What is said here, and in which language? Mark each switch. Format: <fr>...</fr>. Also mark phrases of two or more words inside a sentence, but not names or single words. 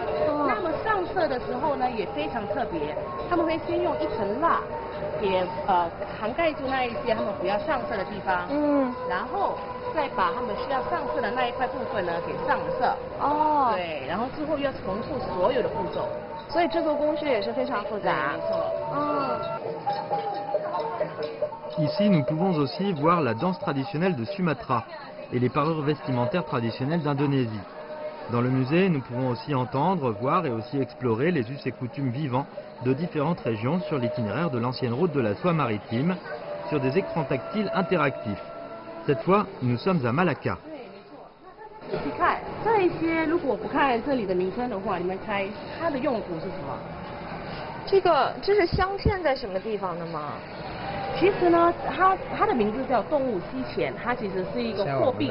<zh>那么上色的时候呢也非常特别，他们会先用一层蜡，也涵盖住那一些他们不要上色的地方，然后再把他们需要上色的那一块部分呢给上色。对，然后之后要重复所有的步骤，所以制作工序也是非常复杂。没错。</zh> <fr>Ici, nous pouvons aussi voir la danse traditionnelle de Sumatra et les parures vestimentaires traditionnelles d'Indonésie. Dans le musée, nous pouvons aussi entendre, voir et aussi explorer les us et coutumes vivants de différentes régions sur l'itinéraire de l'ancienne route de la soie maritime, sur des écrans tactiles interactifs. Cette fois, nous sommes à Malacca.</fr> <zh>仔细看这一些，如果不看这里的名称的话，你们猜它的用途是什么？这是镶嵌在什么地方的吗？其实呢，它的名字叫动物吸钱，它其实是一个货币。</zh>